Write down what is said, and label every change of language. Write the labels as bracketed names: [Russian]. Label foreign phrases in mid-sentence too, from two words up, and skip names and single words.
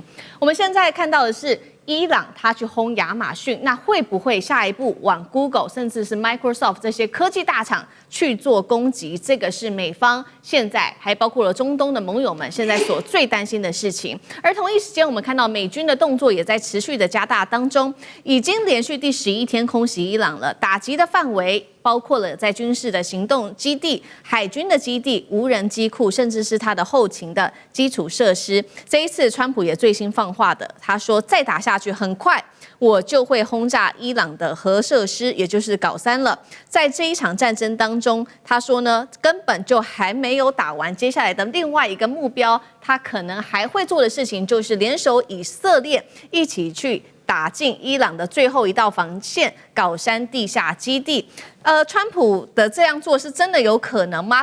[Chinese] 我們現在看到的是伊朗他去轟亞馬遜，那會不會下一步往 Google 甚至是 Microsoft 這些科技大廠去做攻擊？這個是美方現在還包括了中東的盟友們現在所最擔心的事情。而同一時間，我們看到美軍的動作也在持續的加大當中，已經連續第11天空襲伊朗了，打擊的範圍包括了在軍事的行動基地、海軍的基地、無人機庫，甚至是它的後勤的基礎設施。這一次，川普也最新放話的，他說再打下去，很快我就會轟炸伊朗的核設施，也就是槁三了。在這一場戰爭當中，他說呢，根本就還沒有打完，接下來的另外一個目標，他可能還會做的事情，就是聯手以色列一起去打進伊朗的最後一道防線——槁三地下基地。川普的這樣做是真的有可能嗎？